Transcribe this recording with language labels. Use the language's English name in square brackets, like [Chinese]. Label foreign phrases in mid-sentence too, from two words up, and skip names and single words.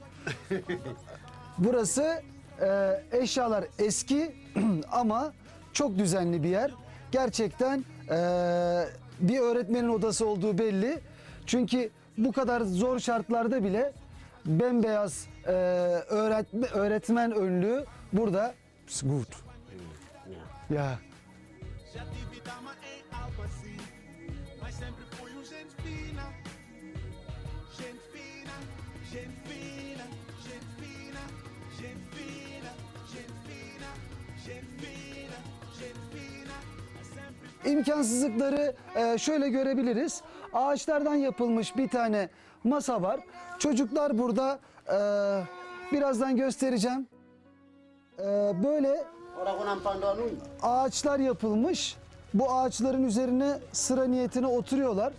[Turkish] Burası eşyalar eski ama çok düzenli bir yer. Gerçekten bir öğretmenin odası olduğu belli. Çünkü bu kadar zor şartlarda bile bembeyaz öğretmen önlüğü burada. [English] It's good. Ya. [Portuguese] Já tive dama em Albaci, mas sempre fui gente fina. Gente fina, gente fina, gente fina, gente fina, gente fina, gente fina, gente fina. Sempre [Turkish] İmkansızlıkları şöyle görebiliriz. Ağaçlardan yapılmış bir tane masa var. Çocuklar burada birazdan göstereceğim. Böyle Ora ko ng pandonun. ağaçlar yapılmış. Bu ağaçların üzerine sıra niyetine oturuyorlar.